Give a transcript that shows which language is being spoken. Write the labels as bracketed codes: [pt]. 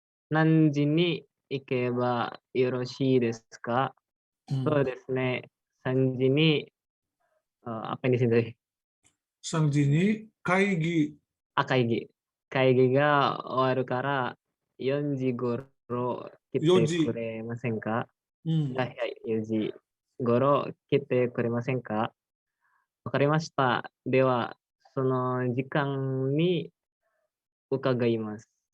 [ja] 何時に行けばよろしいですか？そうですね。 3時に、 [id] apa yang di sini tadi? [ja] 3時に会議。会議。会議が終わるから4時頃来 4 時。くれませんか？うん。はい、4時頃来てくれませんか？わかりました。では、その時間に伺います。